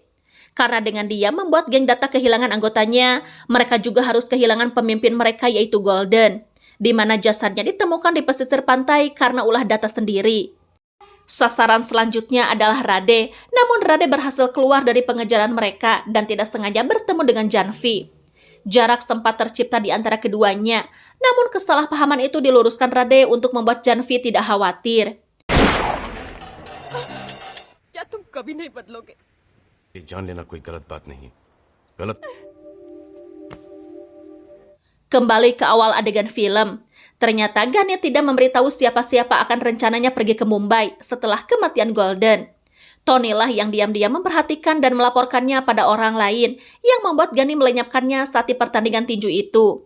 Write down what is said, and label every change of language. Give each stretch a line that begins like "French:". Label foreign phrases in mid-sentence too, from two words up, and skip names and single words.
Indonesian: Karena dengan dia membuat geng Data kehilangan anggotanya, mereka juga harus kehilangan pemimpin mereka yaitu Golden, di mana jasadnya ditemukan di pesisir pantai karena ulah Data sendiri. Sasaran selanjutnya adalah Rade, namun Rade berhasil keluar dari pengejaran mereka dan tidak sengaja bertemu dengan Janvi. Jarak sempat tercipta di antara keduanya, namun kesalahpahaman itu diluruskan Rade untuk membuat Janvi tidak khawatir.
Hindi: क्या तुम कभी नहीं बदलोगे? ये जान लेना कोई गलत बात नहीं गलत
Indonesian: Kembali ke awal adegan film. Ternyata Gani tidak memberitahu siapa-siapa akan rencananya pergi ke Mumbai setelah kematian Golden. Tony lah yang diam-diam memperhatikan dan melaporkannya pada orang lain yang membuat Gani melenyapkannya saat di pertandingan tinju itu.